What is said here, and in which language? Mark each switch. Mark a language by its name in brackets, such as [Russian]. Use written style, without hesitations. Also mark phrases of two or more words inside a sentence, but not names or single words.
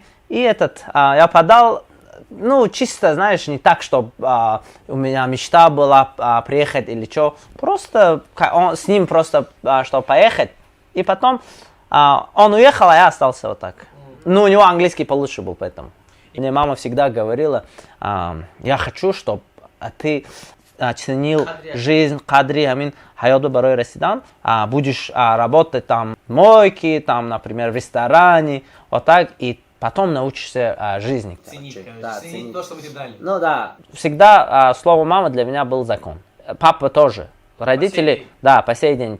[Russian] И я подал, ну, чисто, знаешь, не так, чтобы у меня мечта была приехать или что. Просто с ним просто, чтобы поехать. И потом он уехал, а я остался вот так. Ну, у него английский получше был, поэтому. Мне мама всегда говорила, я хочу, чтобы ты ценил жизнь, [Tajik] кадри, амин, хайоду барой расидан, [Russian] будешь работать там в мойке, там, например, в ресторане, вот так, и потом научишься жизни. Ценить, короче, Да, ценить ценить. то, что мы тебе дали. Ну да. Всегда слово мама для меня был закон. Папа тоже. Родители, день. да, по сей день.